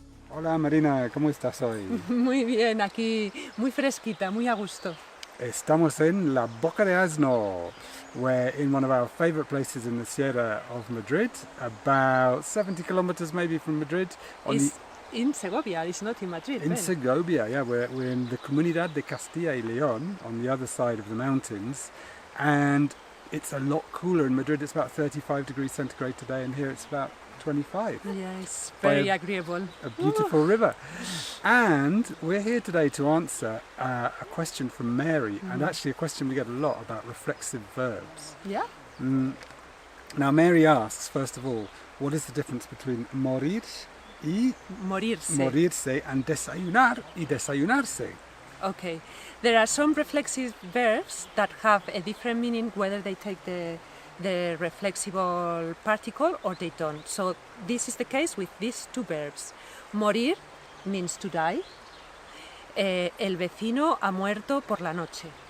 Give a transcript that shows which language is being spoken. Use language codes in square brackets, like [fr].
[es] Hola Marina, ¿cómo estás hoy? Muy bien, aquí muy fresquita, muy a gusto. Estamos en La Boca de Asno. [en] We're in one of our favourite places in the Sierra of Madrid, about 70 kilometres maybe from Madrid. It's in Segovia, it's not in Madrid. In Segovia, yeah, we're in the Comunidad de Castilla y León, on the other side of the mountains, and it's a lot cooler in Madrid. It's about 35 degrees centigrade today, and here it's about 25. Yeah, it's very agreeable. A beautiful river. And we're here today to answer a question from Mary, and actually a question we get a lot about reflexive verbs. Yeah? Now Mary asks, first of all, what is the difference between morir y [es] Morirse. morirse and desayunar y desayunarse? [en] Okay. There are some reflexive verbs that have a different meaning whether they take the reflexible particle or they don't. So this is the case with these two verbs. Morir means to die. [es] El vecino ha muerto por la noche.